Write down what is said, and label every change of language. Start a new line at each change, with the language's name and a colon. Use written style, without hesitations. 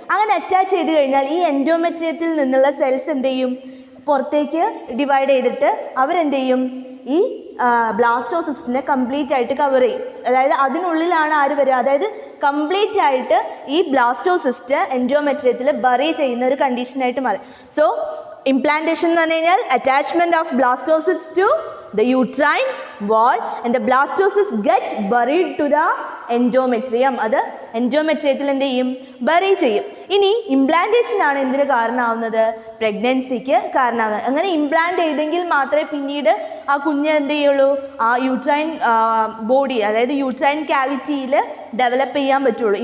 Malayalam: അങ്ങനെ അറ്റാച്ച് ചെയ്ത് കഴിഞ്ഞാൽ ഈ എൻഡോമെട്രിയത്തിൽ നിന്നുള്ള സെൽസ് എന്ത് ചെയ്യും, പുറത്തേക്ക് ഡിവൈഡ് ചെയ്തിട്ട് അവരെന്ത് ചെയ്യും, ഈ ബ്ലാസ്റ്റോസിസ്റ്റിനെ കംപ്ലീറ്റ് ആയിട്ട് കവർ ചെയ്യും. അതായത് അതിനുള്ളിലാണ് ആര് വരിക, അതായത് കംപ്ലീറ്റ് ആയിട്ട് ഈ ബ്ലാസ്റ്റോസിസ്റ്റ് എൻഡോമെട്രിയത്തിൽ ബറി ചെയ്യുന്ന ഒരു കണ്ടീഷനായിട്ട് മാറി.
English: so implantation
Malayalam: എന്ന് പറഞ്ഞു കഴിഞ്ഞാൽ
English: Attachment of blastocyst to the uterine wall and the blastocyst get buried to the endometrium.
Malayalam: അത് എൻഡോമെട്രിയത്തിൽ എന്ത് ചെയ്യും, ബറി ചെയ്യും. ഇനി ഇംപ്ലാന്റേഷൻ ആണ് എന്തിന് കാരണമാവുന്നത്, പ്രഗ്നൻസിക്ക് കാരണമാവുന്നത്. അങ്ങനെ ഇംപ്ലാന്റ് ചെയ്തെങ്കിൽ മാത്രമേ പിന്നീട് ആ കുഞ്ഞ് എന്ത് ചെയ്യുള്ളൂ, ആ യൂട്രൈൻ ബോഡി, അതായത് യൂട്രൈൻ ക്യാവിറ്റിയിൽ ഡെവലപ്പ് ചെയ്യാൻ പറ്റുള്ളൂ.